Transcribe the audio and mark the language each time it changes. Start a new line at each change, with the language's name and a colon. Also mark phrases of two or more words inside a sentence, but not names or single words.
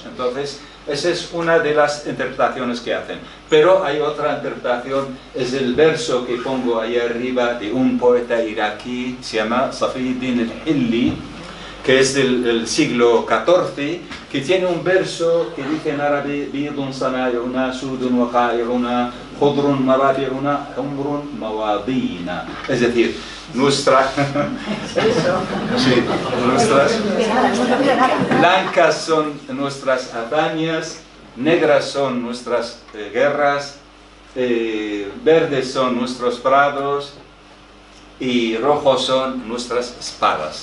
Spanish: Entonces, esa es una de las interpretaciones que hacen. Pero hay otra interpretación, es el verso que pongo ahí arriba de un poeta iraquí, se llama Safiuddin al-Hilli, que es del siglo XIV, que tiene un verso que dice en árabe:
Arabic: بيض صنائعنا، سود وقائعنا، خضر مرابعنا، حمر مواضينا.
Spanish: Es decir, nuestras blancas son nuestras hazañas, negras son nuestras guerras, verdes son nuestros prados y rojos son nuestras espadas.